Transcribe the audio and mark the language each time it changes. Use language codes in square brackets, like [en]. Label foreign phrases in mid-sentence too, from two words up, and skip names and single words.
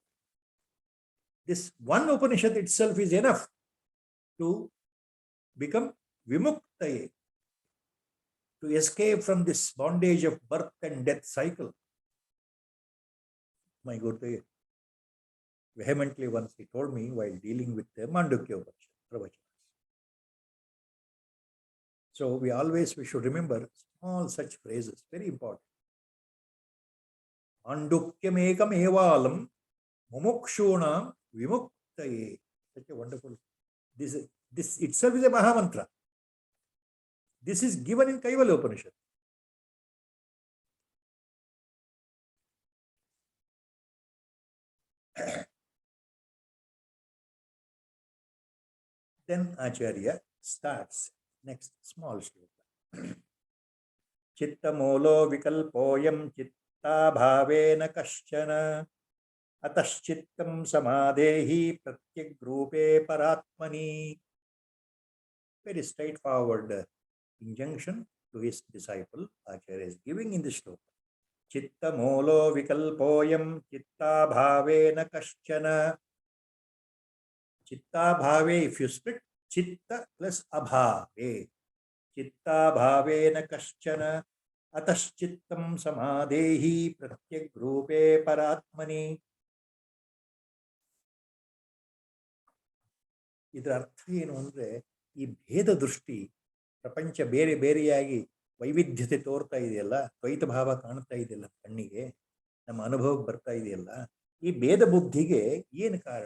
[en] This one Upanishad itself is enough to become vimuktaye, to escape from this bondage of birth and death cycle. My Gurudev vehemently once he told me while dealing with the Mandukya Upanishad pravachanas. So we should remember all such phrases, very important. [sa] माण्डूक्यमेकम् एवालं मुमुक्षूणां विमुक्तये. [en] Such a wonderful. This itself is a Mahamantra. This is given in Kaivalya Upanishad. Then Acharya starts next small shloka. [sa] चित्तमूलो विकल्पोऽयं चित्त भावेन कश्चन अतश्चित्तं समाधेहि प्रत्यग्रूपे परात्मनि. [en] Very straightforward injunction to his disciple Acharya is giving in this shloka. [sa] चित्तमूलो विकल्पोऽयं चित्त भावेन कश्चन. चित्त भावे, [en] if you split [sa] चित्त plus अभावे, चित्त भावेन कश्चन अतश्चित्तं समाधेहि प्रत्यग्रूपे परात्मनि. [kn] ಇದರ ಅರ್ಥ ಏನು ಅಂದ್ರೆ, ಈ ಭೇದ ದೃಷ್ಟಿ, ಪ್ರಪಂಚ ಬೇರೆ ಬೇರೆಯಾಗಿ ವೈವಿಧ್ಯತೆ ತೋರ್ತಾ ಇದೆಯಲ್ಲ, ದ್ವೈತ ಭಾವ ಕಾಣ್ತಾ ಇದೆಯಲ್ಲ ಕಣ್ಣಿಗೆ, ನಮ್ಮ ಅನುಭವಕ್ಕೆ ಬರ್ತಾ ಇದೆಯಲ್ಲ, ಈ ಭೇದ ಬುದ್ಧಿಗೆ ಏನು ಕಾರಣ?